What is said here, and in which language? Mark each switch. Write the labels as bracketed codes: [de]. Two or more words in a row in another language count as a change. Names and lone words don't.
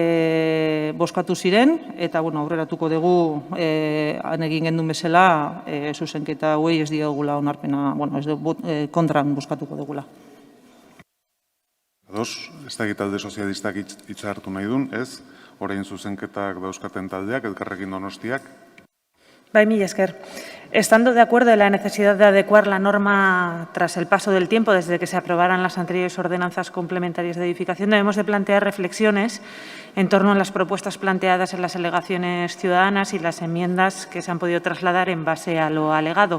[eu] bozkatu ziren eta aurreratuko dugu han egin gendun bezala zuzenketa hauei ez diogula onarpena, kontran bozkatuko dugula. Ez da talde sozialistak hitza hartu nahi duen, ez? Orain zuzenketak dauzkaten taldeak, Elkarrekin Donostiak. Bai, mila esker. [es] Estando de acuerdo en la necesidad de adecuar la norma tras el paso del tiempo, desde que se aprobaran las anteriores ordenanzas complementarias de edificación, debemos de plantear reflexiones en torno a las propuestas planteadas en las alegaciones ciudadanas y las enmiendas que se han podido trasladar en base a lo alegado.